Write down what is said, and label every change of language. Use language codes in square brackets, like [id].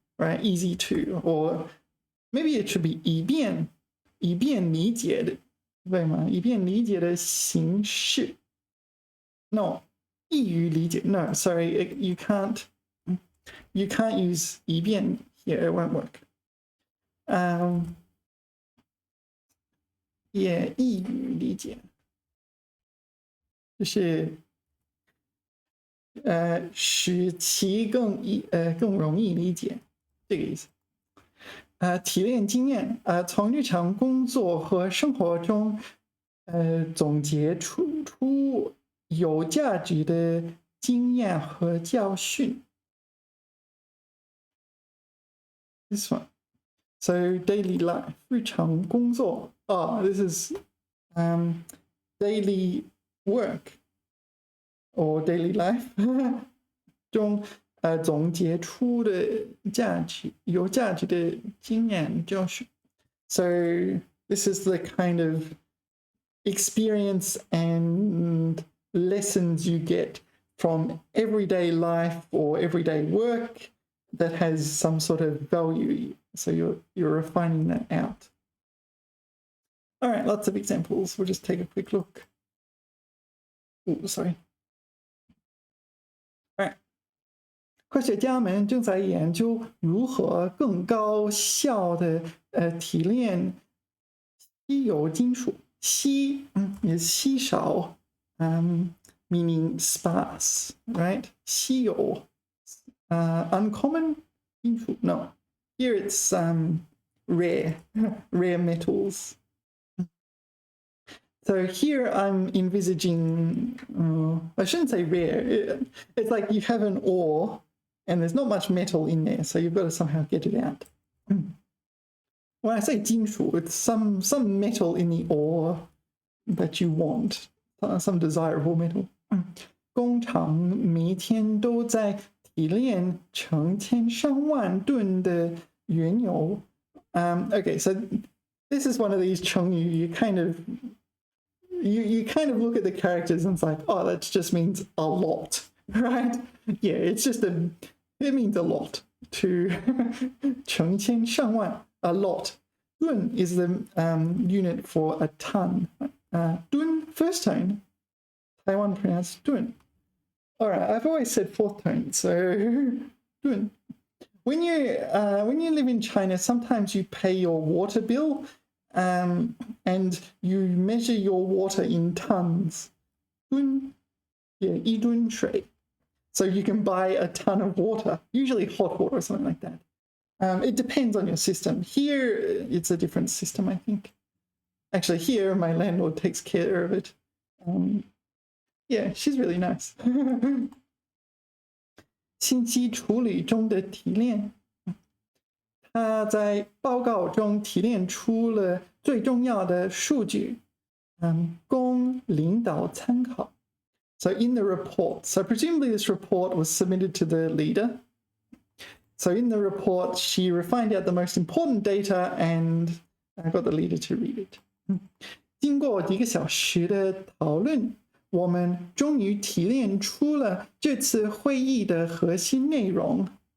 [en] Right, easy to, or maybe it should be [zh] 以便理解的，对吗？以便理解的形式。 [en] No, [zh] 易于理解. [en] No, sorry, you can't use 以便 here. It won't work. [zh] Yeah, 易于理解，就是使其更容易理解。这个意思。提炼经验，从日常工作和生活中，总结出有价值的经验和教训。 [en] This one, so daily life, 日常工作。 Oh, this is daily work or daily life 中。 [zh] 总结出的有价值的经验教训。 [en] So this is the kind of experience and lessons you get from everyday life or everyday work that has some sort of value. So you're refining that out. All right, lots of examples. We'll just take a quick look. Oh, sorry. All right. [zh] 科学家们正在研究如何更高效的提炼稀有金属。 [en] 稀 is 稀少 meaning sparse, right? 稀有 uncommon 金属 no. Here it's rare metals. So here I'm envisaging, I shouldn't say rare. It's like you have an ore and there's not much metal in there, so you've got to somehow get it out. When I say 金属, it's some metal in the ore that you want, some desirable metal. [zh] 工厂每天都在提炼成千上万吨的原油. [en] Okay, so this is one of these 成语 you kind of look at the characters and it's like, oh, that just means a lot, right? Yeah, it means a lot. To 成千上万, a lot. 吨 is the unit for a ton. 吨, first tone. Taiwan pronounced 吨. All right, I've always said fourth tone, so 吨. when you live in China, sometimes you pay your water bill, and you measure your water in tons. 吨, yeah, 1吨水.So you can buy a ton of water, usually hot water or something like that. It depends on your system. Here, it's a different system, I think. Actually, here, my landlord takes care of it. Yeah, she's really nice. [zh] 信息处理中的提炼，他在报告中提炼出了最重要的数据，供领导参考。 [en] So in the report, so presumably this report was submitted to the leader. So in the report, she refined out the most important data and got the leader to read it. [zh] 经过1个小时的讨论，我们终于提炼出了这次会议的核心内容。